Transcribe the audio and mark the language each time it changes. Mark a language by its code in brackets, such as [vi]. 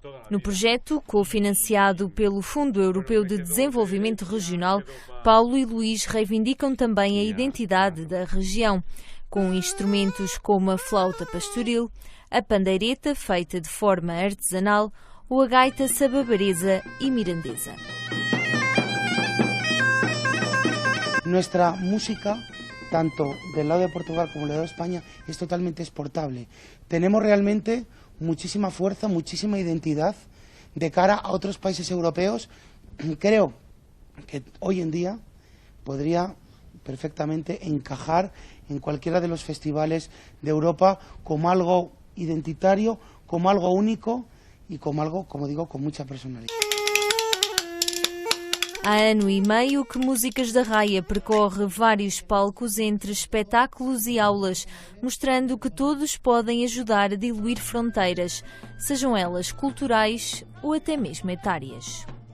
[pt] No projeto, cofinanciado pelo Fundo Europeu de Desenvolvimento Regional, Paulo e Luís reivindicam também a identidade da região, com instrumentos como a flauta pastoril, a pandeireta feita de forma artesanal ou a gaita sababaresa e mirandesa. [es] Nuestra música, tanto del lado de Portugal como del lado de España, es totalmente exportable. Tenemos realmente muchísima fuerza, muchísima identidad de cara a otros países europeos. Creo que hoy en día podría perfectamente encajar en cualquiera de los festivales de Europa como algo identitario, como algo único y como algo, como digo, con mucha personalidad. [pt] Há ano e meio que Músicas da Raia percorre vários palcos entre espetáculos e aulas, mostrando que todos podem ajudar a diluir fronteiras, sejam elas culturais ou até mesmo etárias.